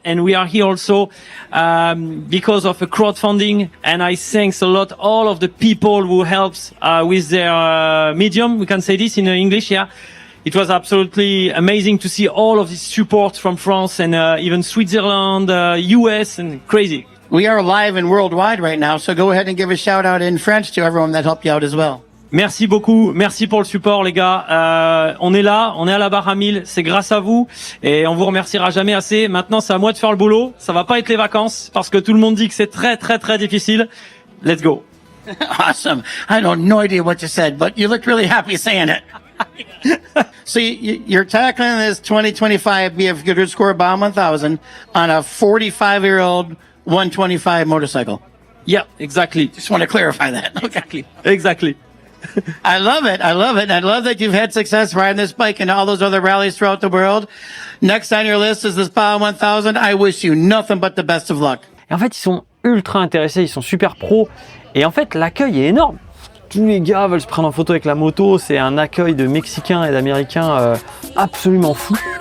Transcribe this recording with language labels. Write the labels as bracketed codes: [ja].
[en] And we are here also because of a crowdfunding, and I thanks a lot all of the people who helps with their medium. We can say this in English, yeah. It was absolutely amazing to see all of this support from France and even Switzerland, US, and crazy. We are live and worldwide right now, so go ahead and give a shout out in French to everyone that helped you out as well. [fr] Merci beaucoup, merci pour le support les gars. On est là, on est à la barre à 1000, c'est grâce à vous et on vous remerciera jamais assez. Maintenant c'est à moi de faire le boulot, ça va pas être les vacances parce que tout le monde dit que c'est très difficile. [en] Let's go. Awesome. I have no idea what you said, but you looked really happy saying it. So you're tackling this 2025 BF Goodrich Score Baja 1000 on a 45-year-old 125 motorcycle. Yeah, exactly. Just want to clarify that. Okay. Exactly. I love it. And I love that you've had success riding this bike and all those other rallies throughout the world. Next on your list is this Baja 1000. I wish you nothing but the best of luck. [fr] Et en fait, ils sont ultra intéressés, ils sont super pros. Et en fait, l'accueil est énorme. Tous les gars veulent se prendre en photo avec la moto. C'est un accueil de Mexicains et d'Américains absolument fou.